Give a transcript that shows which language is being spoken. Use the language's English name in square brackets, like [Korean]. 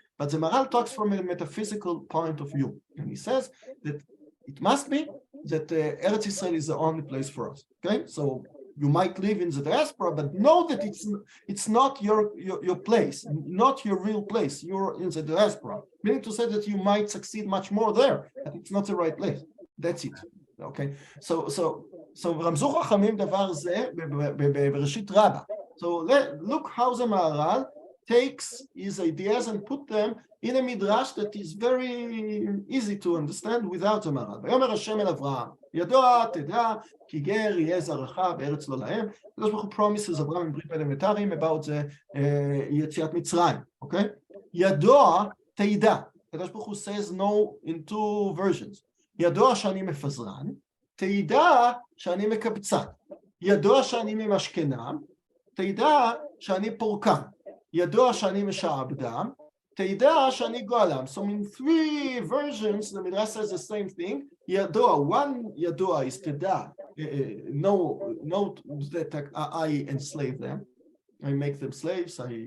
[English] But the Maral talks from a metaphysical point of view. And he says that it must be that Eretz Yisrael is the only place for us. Okay? So you might live in the diaspora, but know that it's not your place, not your real place. You're in the diaspora. Meaning to say that you might succeed much more there, but it's not the right place. That's it. Okay. [Hebrew] So רמזו חכמים דבר זה בראשית רבה. [English] So look how the Maharal takes his ideas and put them in a midrash that is very easy to understand without the Maharal. [Hebrew] ויאמר השם אל אברהם, ידוע תדע כי גר יהיה זרעך בארץ לא להם. הקדוש ברוך הוא promises אברהם in ברית אלמנטריים about יציאת מצרים, okay? ידוע תדע. [English] הקדוש ברוך הוא says no in two versions. [Hebrew] ידוע שאני מפזרן, תדע שאני מקבצן. ידוע שאני ממשכנם, תדע שאני פורקן. ידוע שאני משעבדם, תדע שאני גואלם. [English] So in three versions, the Midrash says the same thing. ידוע, one ידוע is תדע. No, that I enslave them. I make them slaves.